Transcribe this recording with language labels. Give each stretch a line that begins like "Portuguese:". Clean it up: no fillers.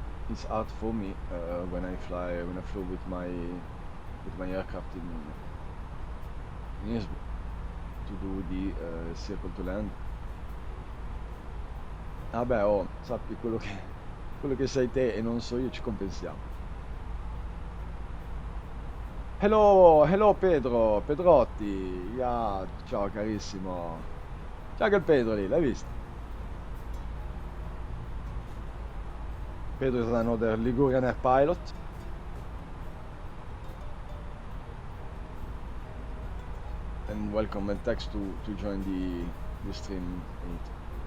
English: It's hard for me when I fly with my aircraft in Innsbruck to do the circle to land.
Italian: Vabbè, oh, sappi quello che sai te e non so io, ci compensiamo.
English: Hello Pedro, Pedrotti, yeah,
Italian: ciao carissimo. Ciao che Pedro lì, l'hai visto?
English: Pedro is another Ligurian air pilot. And welcome and thanks to join the stream 8.